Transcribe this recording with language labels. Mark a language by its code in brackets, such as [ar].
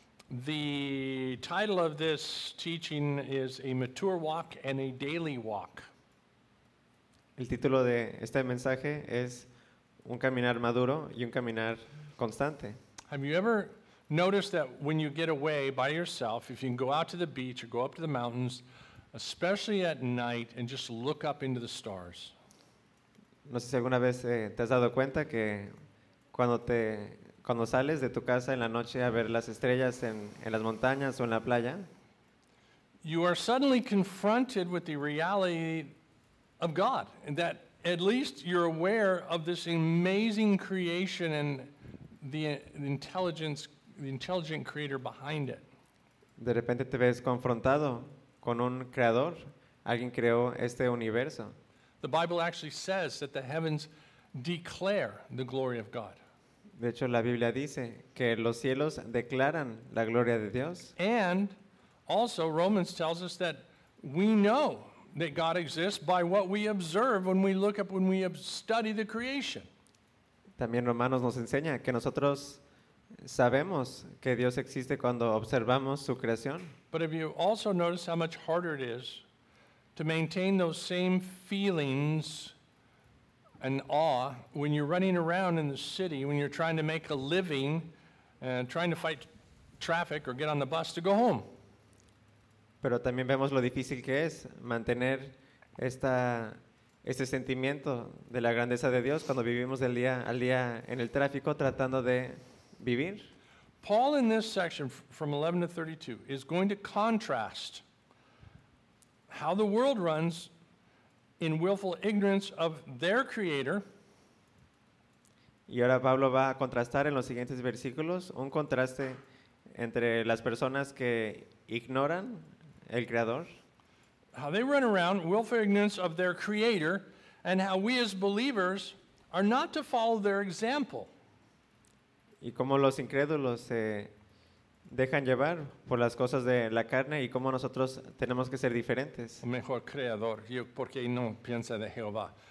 [en] The title of this teaching is A Mature Walk and a Daily Walk. [es] El título de este mensaje es Un Caminar Maduro y Un Caminar Constante. [en] Have you ever noticed that when you get away by yourself, if you can go out to the beach or go up to the mountains, especially at night, and just look up into the stars? [es] No sé si alguna vez te has dado cuenta que cuando sales de tu casa en la noche a ver las estrellas en las montañas o en la playa, [en] you are suddenly confronted with the reality of God, and that at least you're aware of this amazing creation and the intelligent creator behind it. [es] De repente te ves confrontado con un creador, alguien creó este universo. [en] The Bible actually says that the heavens declare the glory of God. [es] De hecho, la Biblia dice que los cielos declaran la gloria de Dios. [en] And also Romans tells us that we know that God exists by what we observe when we look up, when we study the creation. [es] También Romanos nos enseña que nosotros sabemos que Dios existe cuando observamos su creación. [en] But have you also noticed how much harder it is to maintain those same feelings and awe when you're running around in the city, when you're trying to make a living and trying to fight traffic or get on the bus to go home? [es] Pero también vemos lo difícil que es mantener este sentimiento de la grandeza de Dios cuando vivimos del día al día en el tráfico tratando de vivir. [en] Paul in this section from 11 to 32 is going to contrast how the world runs in willful ignorance of their creator. [es] Y ahora Pablo va a contrastar en los siguientes versículos un contraste entre las personas que ignoran el creador. [en] How they run around willful ignorance of their creator, and how we as believers are not to follow their example. [es] Y cómo los incrédulos se dejan llevar por las cosas de la carne y cómo nosotros tenemos que ser diferentes. Mejor creador, yo porque no piensa de Jehová.